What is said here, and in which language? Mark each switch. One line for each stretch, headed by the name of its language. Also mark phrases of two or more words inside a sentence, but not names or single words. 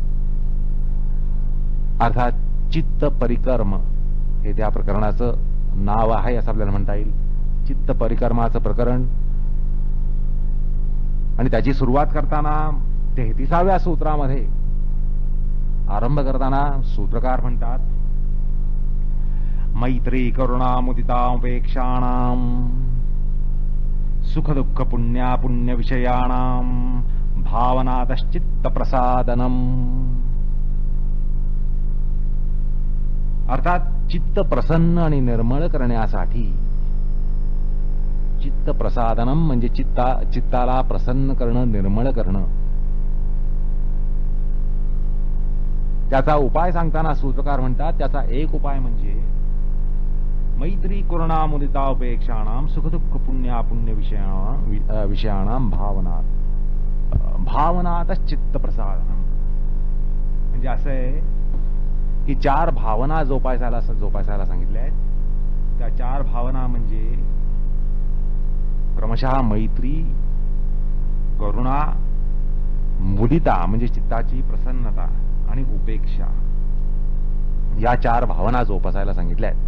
Marathi: अर्थात चित्त परिक्रम हे त्या प्रकरणाचं नाव आहे असं आपल्याला म्हणता येईल. चित्त परिक्रमाचं प्रकरण. आणि त्याची सुरुवात करताना 33व्या सूत्रामध्ये आरंभ करताना सूत्रकार म्हणतात,
Sanskrit: मैत्री करुणा मुदिता उपेक्षाणाम सुख दुःख पुण्य विषयाणाम भावनातश्चित्त प्रसादनम.
Marathi: अर्थात चित्त प्रसन्न आणि निर्मळ करण्यासाठी
Sanskrit: चित्त प्रसादनम
Marathi: म्हणजे चित्ताला प्रसन्न करणं, निर्मळ करणं. त्याचा उपाय सांगताना सूत्रकार म्हणतात, त्याचा एक उपाय म्हणजे
Sanskrit: मैत्री करुणा मुदिता उपेक्षाणाम सुखदुःख पुण्य विषयाणाम भावनातच चित्त प्रसादनम.
Marathi: म्हणजे असं आहे की 4 भावना जोपासायला सांगितल्या आहेत. त्या 4 भावना म्हणजे क्रमशः मैत्री, करुणा, मुदिता म्हणजे चित्ताची प्रसन्नता आणि उपेक्षा या 4 भावना जोपासायला सांगितल्या आहेत.